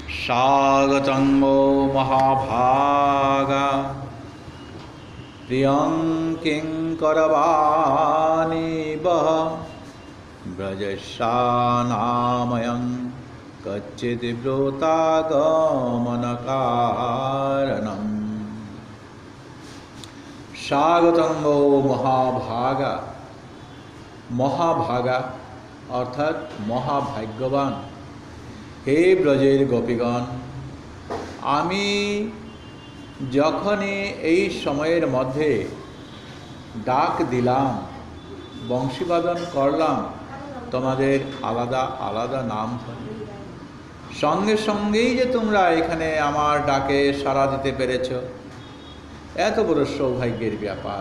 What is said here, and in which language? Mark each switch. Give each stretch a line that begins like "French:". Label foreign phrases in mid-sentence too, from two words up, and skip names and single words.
Sanskrit: स्वागतं वो महाभागा प्रियं किंकरवाणी वह ब्रजशानामयं कच्चिद्ब्रूतागमनकारणम्। स्वागतं वो महाभागा।
Bangla: মহাভাগা অর্থাৎ মহাভাগ্যবান হে ব্রজের গোপীগণ, আমি যখনই এই সময়ের মধ্যে ডাক দিলাম, বংশীবাদন করলাম, তোমাদের আলাদা আলাদা নাম ধরে সঙ্গে সঙ্গেই যে তোমরা এখানে আমার ডাকে সাড়া দিতে পেরেছ, এত বড় সৌভাগ্যের ব্যাপার।